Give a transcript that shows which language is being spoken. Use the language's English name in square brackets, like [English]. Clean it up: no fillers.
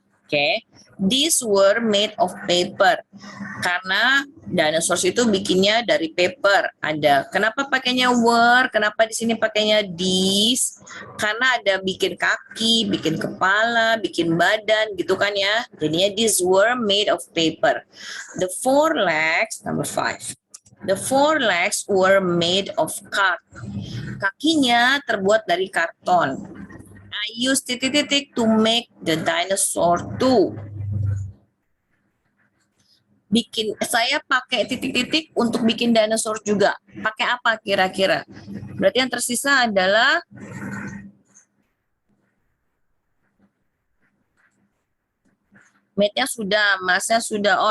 [English] Oke, these were made of paper. [Indonesian] Karena dinosaurs itu bikinnya dari paper. Ada. Kenapa pakainya were? Kenapa di sini pakainya these? Karena ada bikin kaki, bikin kepala, bikin badan, gitu kan ya. Jadinya [English] these were made of paper. The four legs, number 5. The four legs were made of card. [Indonesian] Kakinya terbuat dari karton. [English] I use titik-titik to make the dinosaur too. [Indonesian] Saya pakai titik-titik untuk bikin dinosaur juga. Pakai apa kira-kira? Berarti yang tersisa adalah mate-nya sudah, masnya sudah.